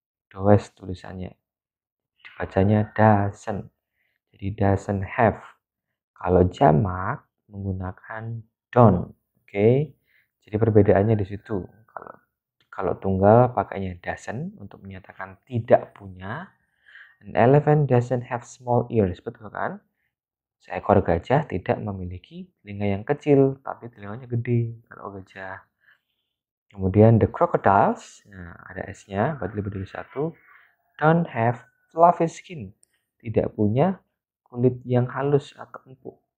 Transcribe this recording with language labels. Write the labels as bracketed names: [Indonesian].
[Indonesian] Does tulisannya. Dibacanya doesn't. Jadi [English] doesn't have. [Indonesian] Kalau jamak menggunakan don't. Oke. Jadi perbedaannya di situ. Kalau tunggal pakainya doesn't untuk menyatakan tidak punya. [English] An elephant doesn't have small ears, [Indonesian] betul kan? Seekor gajah tidak memiliki telinga yang kecil, tapi telinganya gede kalau gajah. Kemudian [English] the crocodiles, [Indonesian] nah ada S-nya, berarti lebih dari satu. [English] Don't have fluffy skin, [Indonesian] tidak punya kulit yang halus atau empuk.